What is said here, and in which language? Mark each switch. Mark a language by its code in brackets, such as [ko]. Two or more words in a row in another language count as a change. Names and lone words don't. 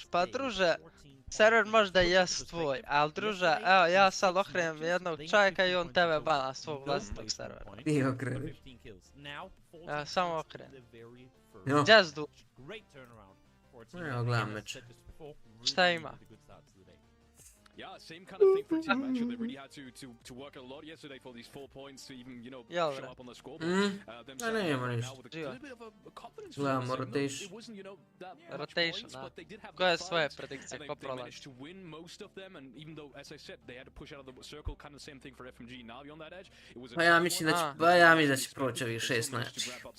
[bs] Pa druže, server možda jest tvoj, ali druže, evo ja sad okrenem jednog čovjeka i on tebe bana s svog vlastitog servera. Ti okreniš. Ja samo okrenem. Jo. Gdje si Dulke? Evo gledam meč. Šta ima? [en] Yeah, same kind of thing for team match. They really had to work a lot yesterday for these 4 points to even, you know, show up on the scoreboard. [bs] Da nema ništa. Gledamo rotation. Rotation, da. Koja je svoje predikcije, ko prolazi? Pa ja mislim da će proći ovih 6 najjačih.